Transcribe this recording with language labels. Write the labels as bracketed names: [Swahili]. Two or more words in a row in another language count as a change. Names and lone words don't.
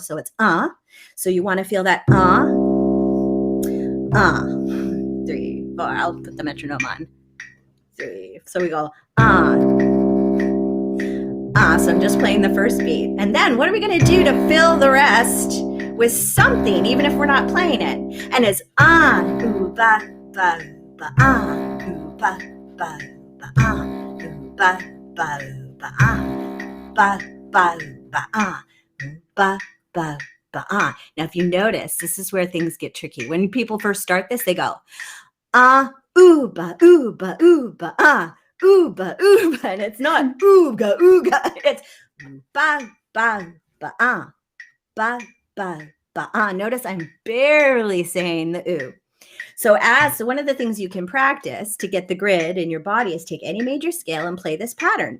[English] So it's So you want to feel that 3, 4. I'll put the metronome on. 3. So we go So I'm just playing the first beat. And then what are we going to do to fill the rest with something, even if we're not playing it? And it's ooh, ba, ba, ba, ooh, ba, ba, ba, ooh, ba, ba, ba, ba, ba, ba, ba, ba. Now, if you notice, this is where things get tricky. When people first start this, they go, ooh, ba, ooh, ba, ooh, ba, ooh, ba, and it's not ooga, ooga. It's ba, ba, ba, ba, ba, ba, Notice I'm barely saying the ooh. So one of the things you can practice to get the grid in your body is take any major scale and play this pattern.